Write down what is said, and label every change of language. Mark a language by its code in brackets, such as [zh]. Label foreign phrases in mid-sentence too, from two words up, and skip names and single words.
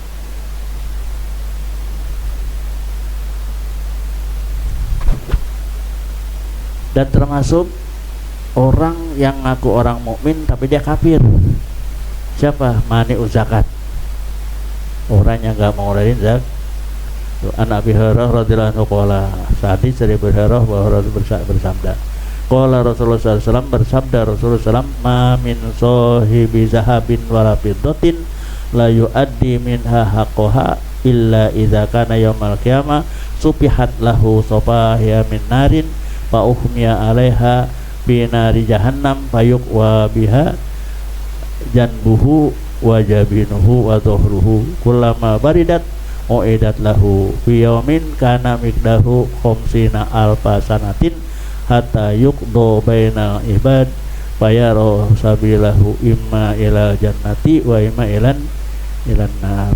[id] Dan termasuk orang yang ngaku orang mukmin tapi dia kafir. Siapa? [ar] مانع الزكاة. [id] Orang yang enggak mau ngelarin zakat. [ar] عن أبي هريرة رضي الله عنه قال, [id] hadis dari Abu Hurairah bahwa Rasul bersabda, [ar] قال رسول الله صلى الله عليه وسلم، bersabda رسول الله صلى الله عليه وسلم، ما من صاحب ذهب ولا فضة لا يؤدي منها حقها إلا إذا كان يوم القيامة صفحت له صفائح من نار فأحمي عليها بنار جهنم فيكوى بها جنبه وجبينه وظهره كلما بردت أعيدت له في يوم كان مقداره خمسين ألف سنة حتى يقضى بين العباد فيرى سبيله إما إلى الجنة وإما إلى النار.